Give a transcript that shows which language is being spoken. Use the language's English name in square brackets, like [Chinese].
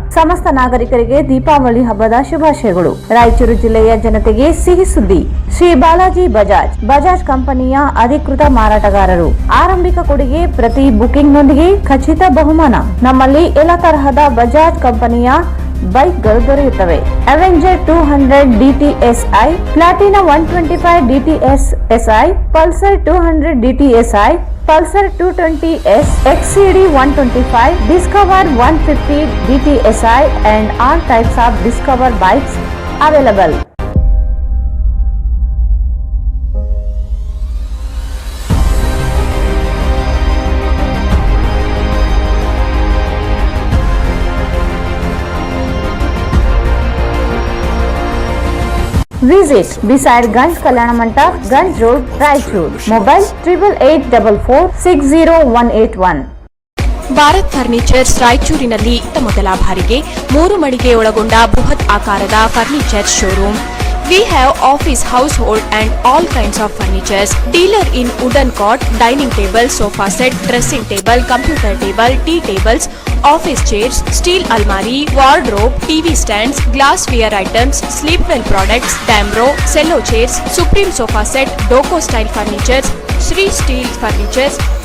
[Kannada] ಸಮಸ್ತ ನಾಗರಿಕರಿಗೆ ದೀಪಾವಳಿ ಹಬ್ಬದ ಶುಭಾಶಯಗಳು. ರಾಯಚೂರು ಜಿಲ್ಲೆಯ ಜನತೆಗೆ ಸಿಹಿ ಸುದ್ದಿ. ಶ್ರೀ ಬಾಲಾಜಿ ಬಜಾಜ್ ಕಂಪನಿಯ ಅಧಿಕೃತ ಮಾರಾಟಗಾರರು. ಆರಂಭಿಕ ಕೊಡುಗೆ ಪ್ರತಿ ಬುಕಿಂಗ್ನೊಂದಿಗೆ ಖಚಿತ ಬಹುಮಾನ. ನಮ್ಮಲ್ಲಿ ಎಲ್ಲ ತರಹದ ಬಜಾಜ್ ಕಂಪನಿಯ ಬೈಕ್ಗಳು ದೊರೆಯುತ್ತವೆ. [English] Avenger 200 DTSI, Platina 125 DTSI, Pulsar 200 DTSI, Pulsar 220S, XCD 125, Discover 150 DTSI and all types of Discover bikes available. Visit beside Ganj Kalyana Mandap, Ganj Road, Raichur. Mobile 8844600181. [Kannada] Bharat furnitures ರಾಯಚೂರಿನಲ್ಲಿ ಮೊದಲ ಬಾರಿಗೆ 3 ಮಳಿಗೆ ಒಳಗೊಂಡ ಬೃಹತ್ ಆಕಾರದ furniture showroom. [English] We have office, household and all kinds of furnitures. Dealer in wooden cot, dining table, sofa set, dressing table, computer table, tea tables, office chairs, steel almari, wardrobe, TV stands, glassware items, sleepwell products, Damro, cello chairs, Supreme sofa set, Doco style furnitures, Sri Steel furnitures.